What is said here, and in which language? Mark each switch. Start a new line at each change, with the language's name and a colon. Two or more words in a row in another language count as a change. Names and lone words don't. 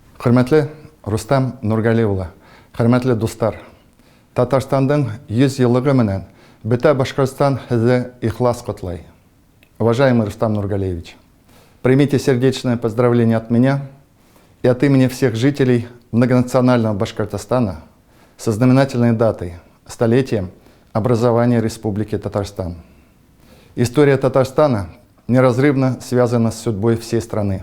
Bashkir: Hürmetli Рустам Нургалиевлы, hürmetli достар, Татарстанның 100 еллыгы менән бөтә Башкортстан һезе ихлас котлый.
Russian: Уважаемый Рустам Нургалиевич, примите сердечное поздравление от меня и от имени всех жителей многонационального Башкортостана со знаменательной датой, столетием образования Республики Татарстан. История Татарстана неразрывно связана с судьбой всей страны.